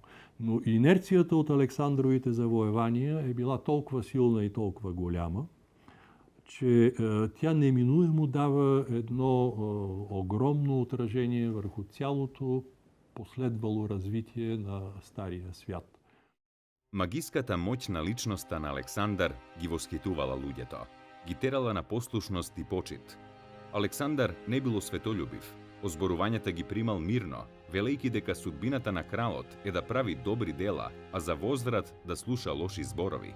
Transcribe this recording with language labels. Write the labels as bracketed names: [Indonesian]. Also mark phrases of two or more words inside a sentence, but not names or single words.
[Bulgarian] Но инерцията от Александровите завоевания е била толкова силна и толкова голяма, че тя неминуемо дава едно огромно отражение върху цялото последвало развитие на Стария свят. [Macedonian] Магиската моќ на личноста на Александар ги восхитувала луѓето. Ги терала на послушност и почит. Александар не бил светолюбив, Озборувањата ги примал мирно, велејќи дека судбината на кралот е да прави добри дела, а за возврат да слуша лоши зборови.